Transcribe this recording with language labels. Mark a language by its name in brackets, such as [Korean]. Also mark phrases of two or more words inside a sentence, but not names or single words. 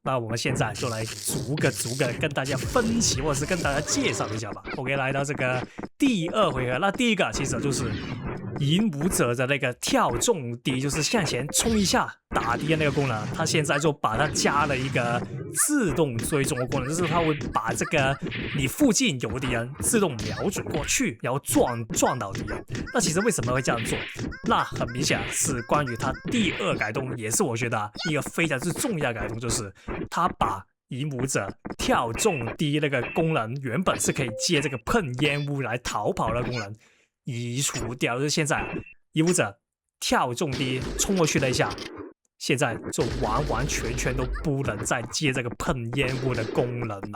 [Chinese] 那我們現在就來逐個跟大家分析，或者是跟大家介紹一下吧。OK， 来到這個第2回合，那第一個其實就是影武者的那個跳重敌，就是向前衝一下打敵的那個功能，它現在就把它加了一個自動追蹤的功能，就是它會把這個你附近有敵人自動瞄準過去，然後撞到敵人。那其實為什麼會這樣做？那很明顯是關於它第2改動，也是我覺得一個非常之重要的改動，就是它把影武者跳重敵那個功能原本是可以接這個噴煙霧來逃跑的功能移除掉，就是現在影武者跳重敵衝過去了一下，現在就完全都不能再接這個噴煙霧的功能了。